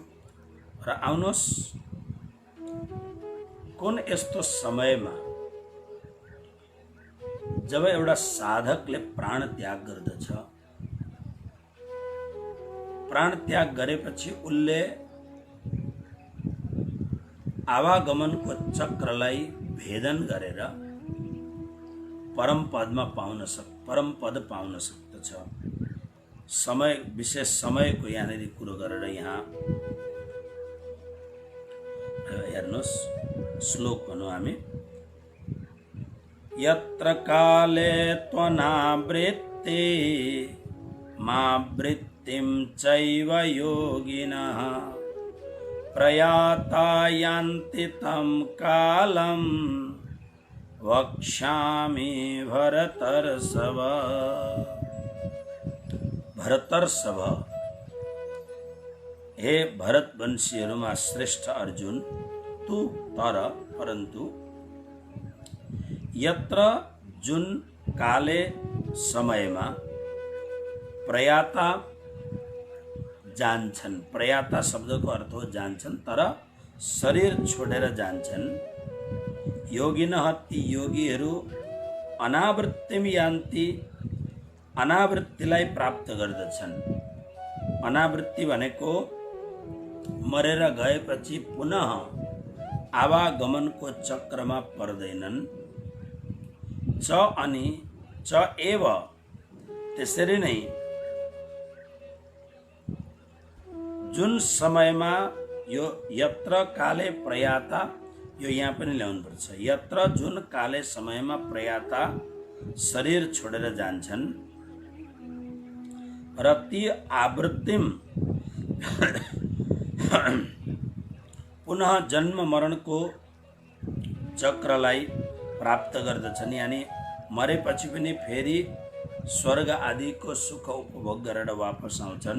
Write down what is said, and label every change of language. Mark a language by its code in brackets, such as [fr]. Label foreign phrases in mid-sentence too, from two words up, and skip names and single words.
[ne] र आउनुहोस्, कुन यस्तो समयमा जब एउटा साधकले प्राण त्याग गर्दछ, प्राण त्याग गरेपछि उसले आवागमनको चक्रलाई भेदन गरेर परम पद पाउन सक्दछ। समय, विशेष समयको यहाँनिर कुरो गरेर यहाँ हेर्नुहोस्, श्लोक भनौँ हामी। [sa] यत्र काले त्वनावृत्ति मावृत्तिं चैव योगिनः प्रयाता यान्ति तं कालं वक्ष्यामि भरतर्षभ। [ne] भरतर्षभ, हे भरतवंशीहरूमा श्रेष्ठ अर्जुन, तू परन्तु यत्र जुन काले समयमा प्रयाता जान्छन्, प्रयाता शब्दको अर्थ हो जान्छन्, तर शरीर छोडेर जान्छन्। योगिनः, ती योगीहरू [sa] अनावृत्तिम यान्ति, [ne] अनावृत्तिलाई प्राप्त गर्दछन्। अनावृत्ति भनेको मरेर गएपछि पुनः आवागमनको चक्रमा पर्दैनन्। [sa] च अनि च एव, [ne] त्यसरी नै जुन समयमा यो [sa] यत्र काले प्रयाता, [ne] यो यहाँ पनि ल्याउनु पर्छ। यत्र जुन काले समयमा प्रयाता शरीर छोडेर जान्छन् र ती आवृत्तिम पुनः जन्म मरणको चक्रलाई प्राप्त गर्दछन्, यानी मरेपछि पनि फेरि स्वर्ग आदिको सुख उपभोग गरेर वापस आउँछन्।